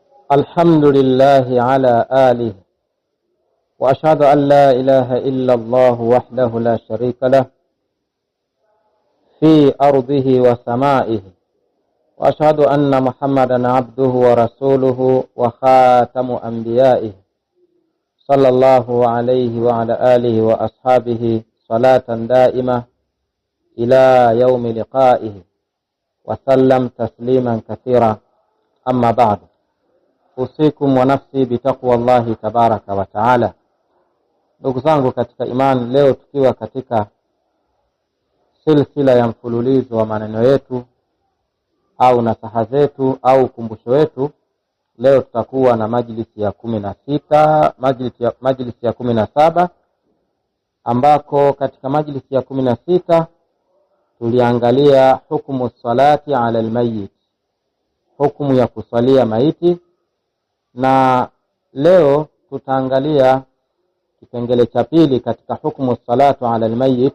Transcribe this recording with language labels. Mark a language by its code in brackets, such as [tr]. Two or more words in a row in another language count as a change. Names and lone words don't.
[ar] الحمد لله على آله وأشهد أن لا إله إلا الله وحده لا شريك له في أرضه وسمائه، وأشهد أن محمدا عبده ورسوله وخاتم أنبيائه صلى الله عليه وعلى آله وأصحابه صلاة دائمة إلى يوم لقائه وسلم تسليما كثيرا. أما بعد، أوصيكم ونفسي بتقوى الله تبارك وتعالى. [sw] Ndugu zangu katika imani, leo tukiwa katika silsila ya mfululizo wa maneno yetu au nasaha zetu au kumbusho wetu, leo tutakuwa na majlisi ya 16, majlisi ya 17, ambako katika majlisi ya 16 tuliangalia hukumu [ar] صلاة على الميت, [sw] hukumu ya kusalia maiti, na leo tutaangalia kipengele cha pili katika hukumu [ar] صلاة على الميت.